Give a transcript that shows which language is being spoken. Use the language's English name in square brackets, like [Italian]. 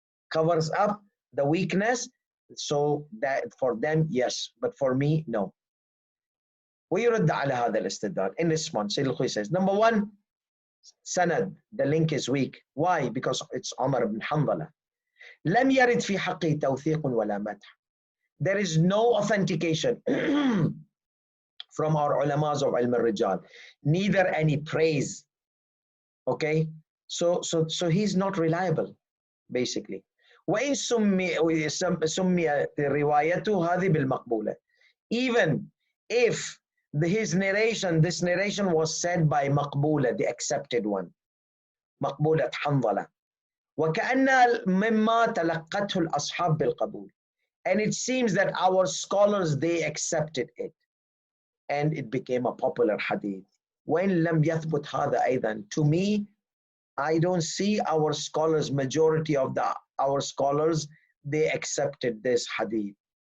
[English] Covers up the weakness. So that for them, yes. But for me, no. [Arabic] ويرد على هذا الاستدلال. [English] In response, Sayyid al-Khuy says, number one, sanad, the link is weak. Why? Because it's Umar ibn Hanbala. [Arabic] لم يرد في حقه توثيق ولا مدح. [English] There is no authentication from our ulamas of ilm al-rijal, neither any praise. Okay, so he's not reliable, basically. [Arabic] وإن سمي روايته هذه بالمقبولة. [English] Even if his narration, this narration was said by مقبولة, the accepted one, مقبولة حنظلة. [Arabic] وكأن مما تلقته الأصحاب بالقبول. [English] And it seems that our scholars, they accepted it. And it became a popular hadith. [Arabic] وإن لم يثبت هذا أيضا. [English] To me, I don't see our scholars, majority of our scholars, they accepted this hadith.